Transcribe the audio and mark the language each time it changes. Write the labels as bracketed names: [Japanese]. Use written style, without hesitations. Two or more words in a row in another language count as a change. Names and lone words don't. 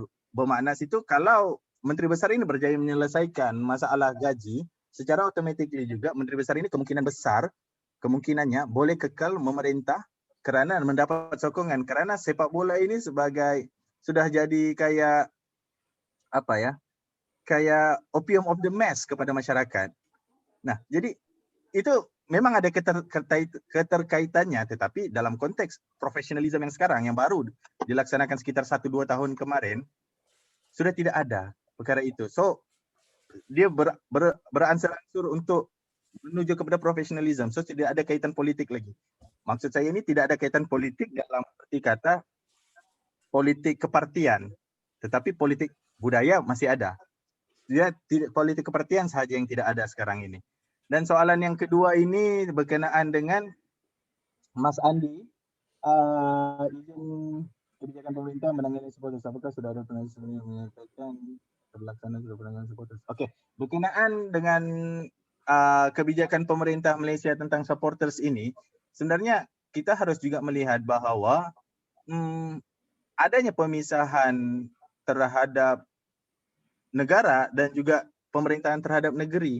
[Malay] Bermakna situ kalau menteri besar ini berjaya menyelesaikan masalah gaji, secara otomatis juga menteri besar ini kemungkinan besar kemungkinannya boleh kekal memerintah kerana mendapat sokongan, kerana sepak bola ini sebagai sudah jadi kayak apa ya, kayak [English] opium of the mass [Malay] kepada masyarakat. Nah, jadi itu memang ada keterkaitannya, tetapi dalam konteks profesionalisme yang sekarang yang baru dilaksanakan sekitar 1-2 tahun kemarin sudah tidak ada perkara itu. So dia beransur-ansur untuk menuju kepada profesionalisme. So tidak ada kaitan politik lagi. Maksud saya ini tidak ada kaitan politik dalam arti kata politik kepartian, tetapi politik budaya masih ada. Dia tidak, politik kepartian saja yang tidak ada sekarang ini. Dan soalan yang kedua ini berkenaan dengan Mas Andi, izin kebijakan pemerintah menangani supporters. [Indonesian] Apakah sudah ada penelitian sebelumnya menyatakan terlaksana sudah penanganan supporters? [Malay] Okey, berkenaan dengan kebijakan pemerintah Malaysia tentang supporters ini, sebenarnya kita harus juga melihat bahawa adanya pemisahan terhadap negara dan juga pemerintahan terhadap negeri.